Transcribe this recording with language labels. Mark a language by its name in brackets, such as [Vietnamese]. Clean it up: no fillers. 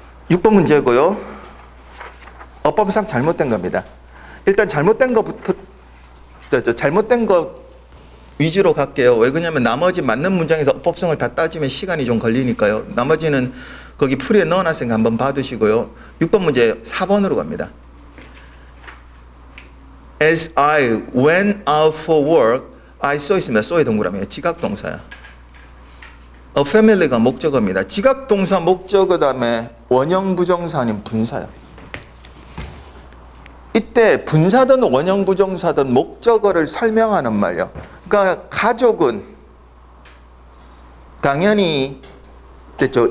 [Korean] (6번) 문제고요. 어법상 잘못된 겁니다. 일단 잘못된 거부터 잘못된 거 위주로 갈게요. 왜 그러냐면 나머지 맞는 문장에서 어법성을 다 따지면 시간이 좀 걸리니까요. 나머지는 거기 풀이에 넣어놨으니까 한번 봐두시고요. 6번 문제 4번으로 갑니다. [English] As I went out for work, I saw [Korean] 있습니다. saw의 동그라미에요. 지각동사야. [English] A family [Korean] 가 목적어입니다. 지각동사 목적어 다음에 원형 부정사 아닌 분사요. 이때 분사든 원형 부정사든 목적어를 설명하는 말이요. 그러니까 가족은 당연히 됐죠.